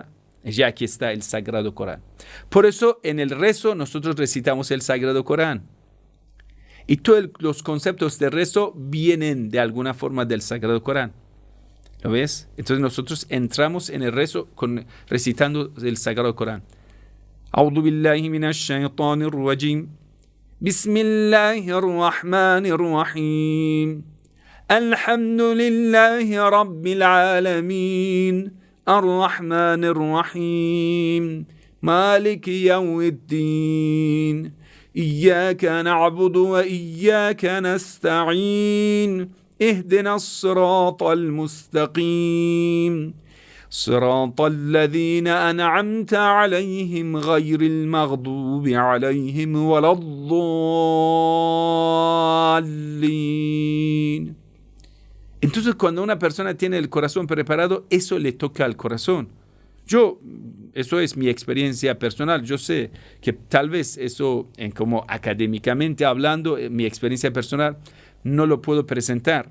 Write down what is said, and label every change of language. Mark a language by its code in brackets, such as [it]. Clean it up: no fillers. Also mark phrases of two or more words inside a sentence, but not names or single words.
[es] Ya aquí está el Sagrado Corán. Por eso en el rezo nosotros recitamos el Sagrado Corán. Y todos los conceptos de rezo vienen de alguna forma del Sagrado Corán. ¿Lo ves? Entonces nosotros entramos en el rezo recitando el Sagrado Corán. [ar] أعوذ بالله من الشيطان الرجيم. بسم الله الرحمن الرحيم. الحمد لله رب العالمين. الرحمن الرحيم مالك يوم الدين إياك نعبد وإياك نستعين اهدنا الصراط المستقيم صراط الذين أنعمت عليهم غير المغضوب عليهم ولا الضالين. [es] Entonces, cuando una persona tiene el corazón preparado, eso le toca al corazón. Eso es mi experiencia personal. Yo sé que tal vez eso, como académicamente hablando, mi experiencia personal, no lo puedo presentar.